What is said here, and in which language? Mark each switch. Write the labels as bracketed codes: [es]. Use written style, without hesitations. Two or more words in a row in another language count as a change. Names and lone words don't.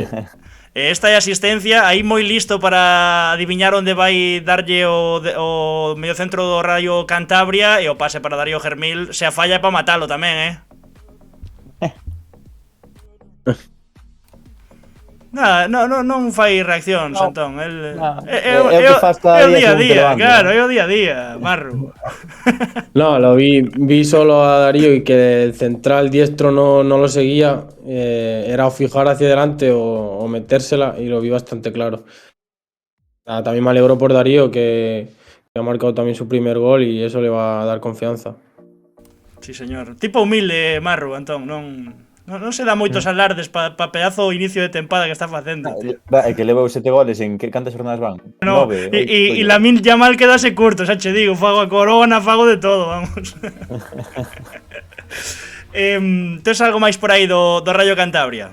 [gl] Esta é asistencia, aí moi listo para adiviñar onde vai darlle o mediocentro do Rayo Cantabria e o pase para Darío Germil. Se a falla é para matalo tamén, Nada, non fai reacción, no. Santón. É o día a día, claro, é o día a día, Marro. [es] No, lo vi solo a Darío y que el central diestro no lo seguía. Era o fijar hacia adelante o metérsela y lo vi bastante claro. También me alegro por Darío que ha marcado también su primer gol y eso le va a dar confianza. Sí, señor. [gl] Tipo humilde, Marro, Antón, non se dá moitos alardes pa pedazo inicio de tempada que está facendo, tío. É que levou 7 goles en que cantas jornadas van? No, 9, e Lamine Yamal quedase curto, xa che digo, fago a corona, fago de todo, vamos. Tes algo máis por aí do Rayo Cantabria?